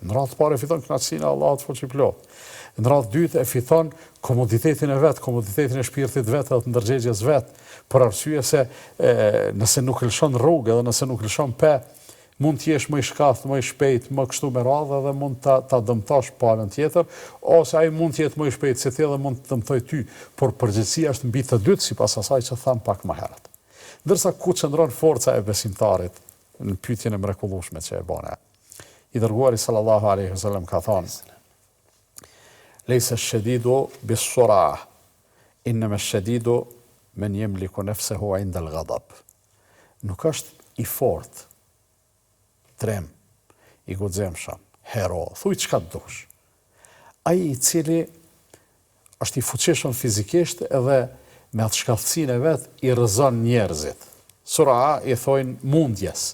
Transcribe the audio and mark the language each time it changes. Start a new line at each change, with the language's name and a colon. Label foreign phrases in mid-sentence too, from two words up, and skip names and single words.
Albanian: Në radhë të parë e fiton kënaqësinë e Allahut fuqiplot. Në radhë dytë e fiton komoditetin e vet, komoditetin e shpirtit vet edhe të ndërgjegjes vet, për arsye se nëse nuk lëshon rrugë edhe nëse nuk lëshon pe, mund të jesh më i shkathtë, më i shpejt, më kështu me radhë dhe mund ta dëmtosh palën tjetër, ose ai mund të jetë më i shpejt se ti dhe mund të dëmtoj ty, por përgjegjësia është mbi të dytë sipas asaj që tham pak më herët. Ndërsa ku qëndron forca e besimtarit në pyetjen e mrekullueshme që e bën. I dërguari
Arabic: صلى الله عليه وسلم
Albanian: ka thënë:
Arabic: "ليس الشديد بالصرعة إنما الشديد من يملك نفسه عند الغضب."
Albanian: Nuk është i fortë, trem, i guximshëm, hero, thuj çka dush. Ai i cili është i fuqishëm fizikisht edhe me atë shkallësinë e vet i rrezon njerëzit. Sura i thojnë mundjes.